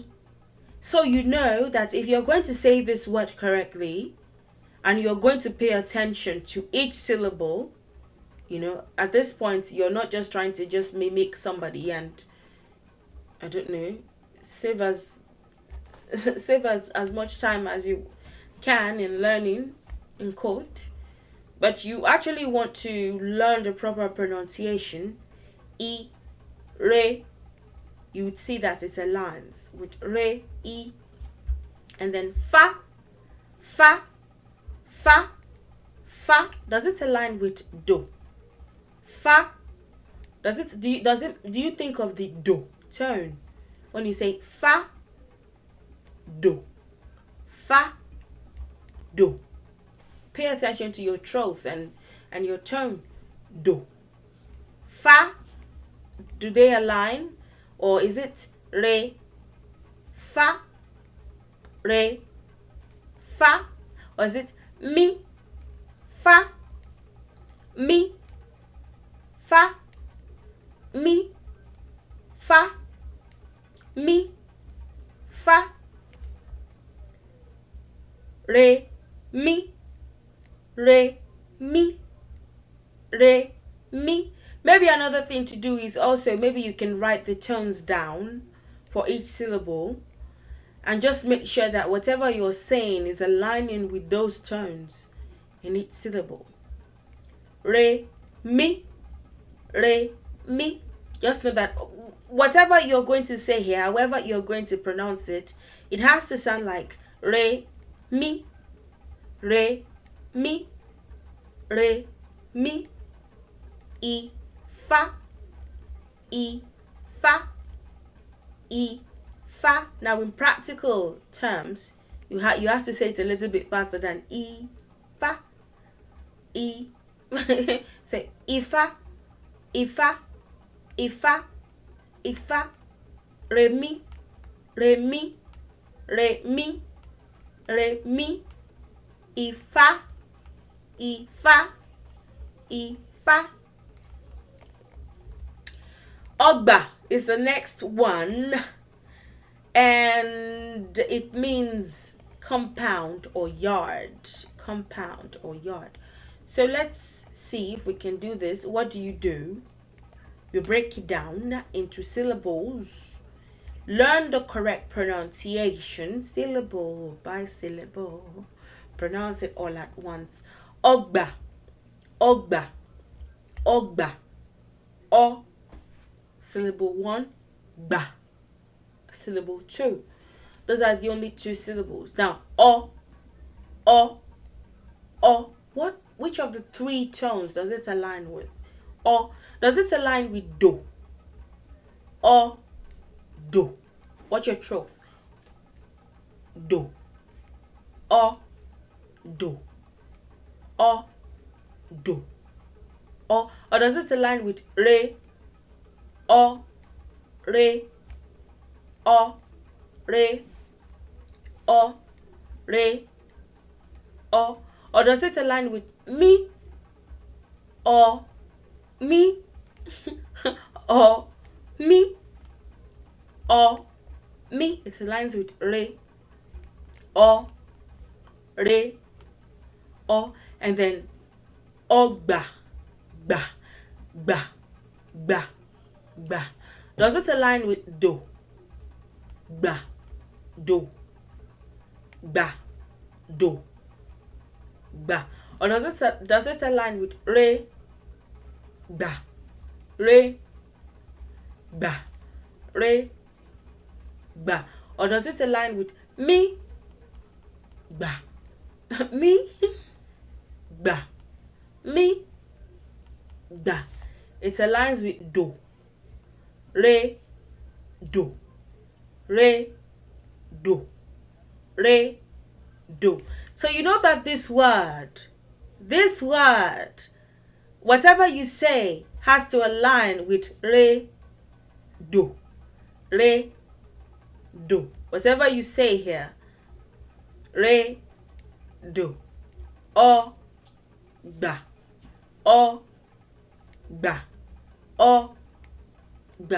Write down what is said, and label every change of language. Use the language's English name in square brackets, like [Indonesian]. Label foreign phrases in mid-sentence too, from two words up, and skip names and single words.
[English] So you know that if you're going to say this word correctly and you're going to pay attention to each syllable, you know, at this point you're not just trying to just mimic somebody and, I don't know, save as much time as you can in learning, in quote, but you actually want to learn the proper pronunciation. E, re, you would see that it aligns with re, E. And then fa, fa, fa, fa. Does it align with do? Fa. Do you think of the do tone when you say fa, do, fa, do? Pay attention to your throat and your tone. Do, fa. Do they align, or is it re, fa, re, fa, or is it mi, fa, mi, fa, mi, fa, mi, fa, re, mi, re, mi, re, mi. Maybe another thing to do is also maybe you can write the tones down for each syllable and just make sure that whatever you're saying is aligning with those tones in each syllable. Re, mi, re, mi. Just know that whatever you're going to say here, however you're going to pronounce it, it has to sound like re, mi, re, mi, re, mi, E, fa, E, fa, E, fa. Now in practical terms, you have to say it a little bit faster than E, fa, E. Say ifa, ifa, ifa, ifa, re mi, re mi, re mi, re mi, ifa, ifa, ifa. Ogba is the next one, and it means compound or yard. Compound or yard. So let's see if we can do this. What do? You break it down into syllables. Learn the correct pronunciation, syllable by syllable. Pronounce it all at once. [Yoruba] Ogba, ogba, ogba, o. [English] Syllable 1, ba. Syllable 2. Those are the only two syllables. Now, o, o, o. Which of the three tones does it align with? O. Does it align with do? O, do. Watch your throat. Do. O, do. O, do. O. Or does it align with re? O, re, o, re, o, re, o. Or does it align with me, or me, or me, or me? It aligns with re, or re, or, and then Ogba, ba, ba, ba, ba. Does it align with do? Ba, do, ba, do, ba. Or does it align with re, ba, re, ba, re, ba? Or does it align with me, ba, me, ba, me, ba? It aligns with do, re, do, re, do, re, do. So you know that this word, whatever you say has to align with re, do, re, do. Whatever you say here, re, do, o, ba, o, ba, o, ba.